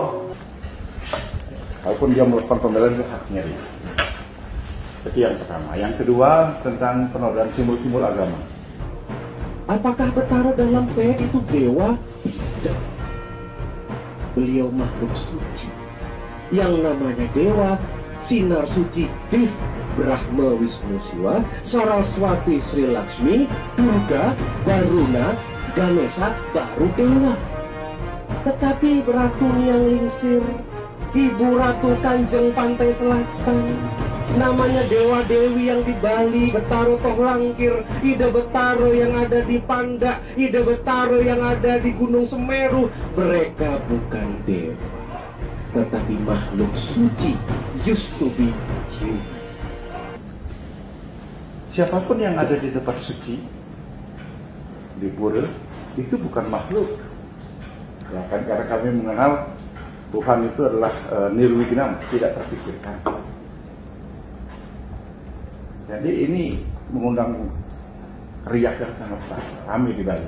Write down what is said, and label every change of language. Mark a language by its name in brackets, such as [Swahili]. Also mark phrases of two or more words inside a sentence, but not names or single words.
[Indonesian] Walaupun dia melakukan pembelaan itu haknya dia. Itu yang pertama. Yang kedua tentang penodaan simbol-simbol agama. Apakah Betara dalam PN itu dewa? Tidak. Beliau makhluk suci. Yang namanya dewa, sinar suci, Dev, Brahma Wisnu Siwa, Saraswati Sri Lakshmi, Durga, Varuna, Ganesha, baru dewa. Tetapi Ratu yang lingsir, Ibu Ratu Kanjeng Pantai Selatan, namanya Dewa Dewi yang di Bali, Betaro Toh Langkir, Ida Betaro yang ada di Panda, Ida Betaro yang ada di Gunung Semeru. Mereka bukan dewa, tetapi makhluk suci, [English] used to be human. [Indonesian] Siapapun yang ada di tempat suci, di pura, itu bukan makhluk. Ya kan, karena kami mengenal Tuhan itu adalah nirwignam, tidak terpikirkan. Jadi ini mengundang riak yang sangat ramai di Bali.